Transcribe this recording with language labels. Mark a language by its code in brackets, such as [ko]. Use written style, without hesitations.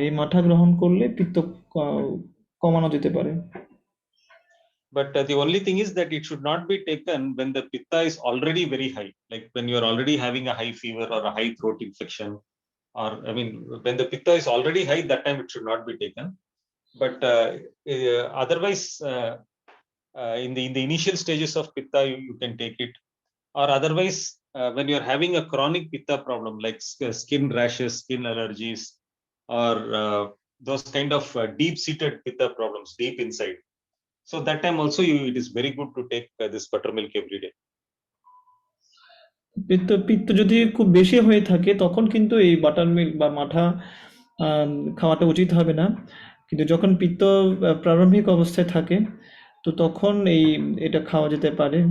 [bn] এই মাঠা গ্রহণ করলে পিত্ত কমানো যেতে পারে। [en] But the only thing is that it should not be taken when the pitta is already very high, like when you are already having a high fever or a high throat infection, or when the pitta is already high, that time it should not be taken. But otherwise, in the initial stages of pitta, you can take it. Or otherwise, when you are having a chronic pitta problem like skin rashes, skin allergies, or those kind of deep-seated pitta problems deep inside, so that time also it is very good to take this buttermilk every day. [bn] পিত্ত যদি খুব বেশি হয়ে থাকে তখন কিন্তু এই butter milk বা মাঠা খাওয়াটা উচিত হবে না। কিন্তু যখন পিত্ত প্রারম্ভিক অবস্থায় থাকে, তো তখন এটা খাওয়া যেতে পারে।